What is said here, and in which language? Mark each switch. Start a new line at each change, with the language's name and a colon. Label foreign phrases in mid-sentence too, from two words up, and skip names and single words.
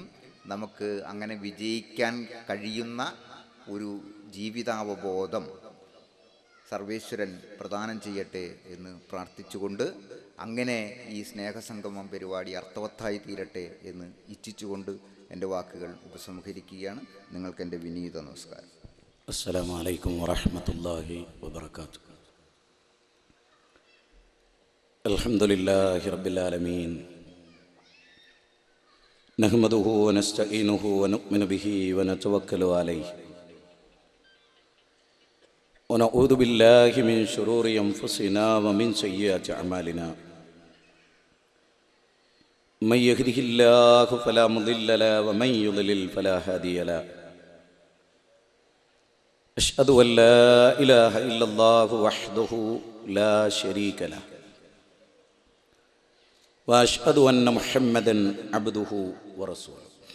Malayalam: നമുക്ക് അങ്ങനെ വിജയിക്കാൻ കഴിയുന്ന ഒരു ജീവിതാവബോധം സർവേശ്വരൻ പ്രദാനം ചെയ്യട്ടെ എന്ന് പ്രാർത്ഥിച്ചുകൊണ്ട്, അങ്ങനെ ഈ സ്നേഹസംഗമം പരിപാടി അർത്ഥവത്തായി തീരട്ടെ എന്ന് ഇച്ഛിച്ചുകൊണ്ട് എൻ്റെ വാക്കുകൾ ഉപസംഹരിക്കുകയാണ്. നിങ്ങൾക്ക് എൻ്റെ വിനീത നമസ്കാരം.
Arabic: السلام عليكم ورحمة الله وبركاته. الحمد لله رب العالمين نحمده ونستعينه ونؤمن به ونتوكل عليه ونعوذ بالله من شرور أنفسنا ومن سيئات أعمالنا من يهده الله فلا مضل له ومن يضلل فلا هادي له أشهد أن لا إله إلا الله وحده لا شريك له وأشهد أن محمدًا عبده ورسوله